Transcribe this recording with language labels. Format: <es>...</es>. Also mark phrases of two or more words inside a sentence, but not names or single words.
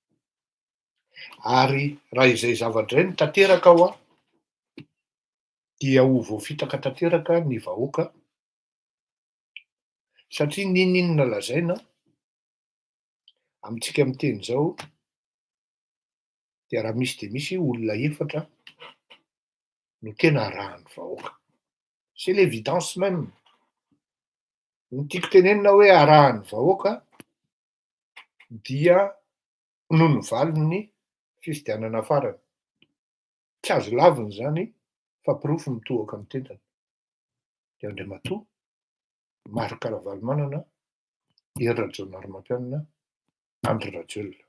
<mg>Ary raha izay zavatra izay no tanteraka ao dia ho voafitaka tanteraka ny vahoaka satria n'inon'inona lazaina amintsika miteny zao dia raha misy de misy olona efatra no tena arahan'ny vahoaka.</mg> <fr>C'est l'évidence même.</fr> <mg>Ny tiako tenenina hoe arahan'ny vahoaka dia noho ny valiny fifidianana farany. Tsy azo laviny zany fa pirofo mitohaka amin'ny tentana. De Andriamatoa, Maro Karavalmanana, Hery Rajaonarimampianina, Andry Rajoelina.</mg>